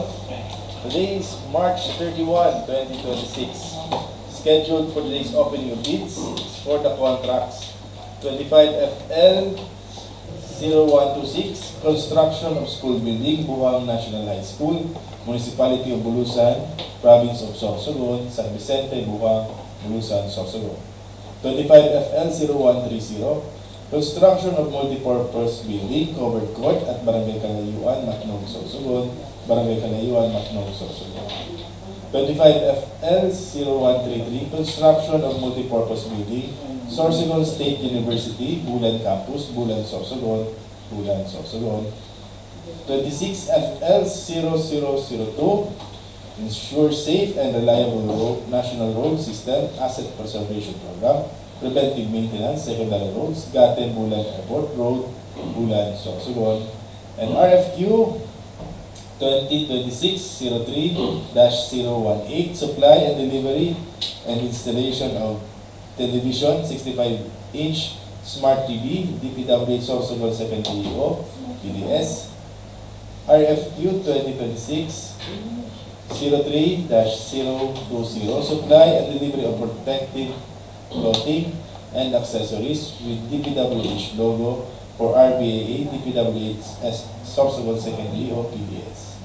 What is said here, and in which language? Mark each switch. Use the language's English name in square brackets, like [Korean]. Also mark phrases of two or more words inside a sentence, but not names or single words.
[English] Today is March 31, 2026. Scheduled for today's opening of bids for the contracts 25FL 0126, Construction of School Building, Buhang National High School, Municipality of Bulusan, Province of Sorsogon, San Vicente, Buhang, Bulusan, Sorsogon. 25FL 0130, Construction of Multipurpose Building, Covered Court at Barangay Calayuan, Matnog, Sorsogon, Barangay Calayuan, Matnog, Sorsogon. 25FL 0133, Construction of Multipurpose Building, Sorsogon State University, Bulan Campus, Bulan, Sorsogon, Bulan, Sorsogon. 26FL 0002, Ensure Safe and Reliable National Road System Asset Preservation Program, Preventive Maintenance, Secondary Roads, Gaten, Bulan Airport Road, Bulan, Sorsogon. And RFQ 2026-03-018, Supply and Delivery and Installation of Television 65-inch Smart TV, DPWH Sorsogon 2nd PDS. RFQ 2026-03-020, Supply and Delivery of Protective Clothing and Accessories with DPWH logo for RBAA, DPWH Sorsogon 2nd PDS.